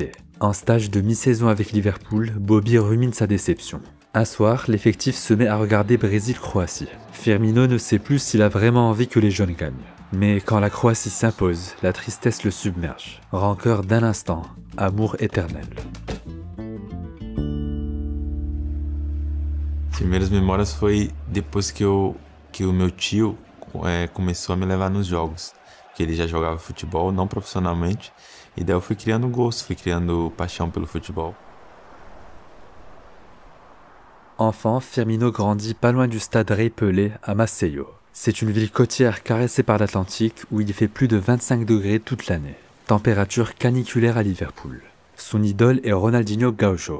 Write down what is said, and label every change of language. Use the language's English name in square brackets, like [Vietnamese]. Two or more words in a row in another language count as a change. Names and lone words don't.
[French] En stage de mi-saison avec Liverpool, Bobby rumine sa déception. Un soir, l'effectif se met à regarder Brésil-Croatie. Firmino ne sait plus s'il a vraiment envie que les jeunes gagnent. Mais quand la Croatie s'impose, la tristesse le submerge. Rancœur d'un instant, amour éternel. [Portuguese] As primeiras memórias foi depois que o meu tio começou a me levar nos jogos. Que ele já jogava futebol, não profissionalmente. E daí eu fui criando gosto, fui criando paixão pelo futebol. [French] Enfant, Firmino grandit pas loin du stade Rei Pelé à Maceió. C'est une ville côtière caressée par l'Atlantique où il fait plus de 25 degrés toute l'année. Température caniculaire à Liverpool. Son idole est Ronaldinho Gaucho.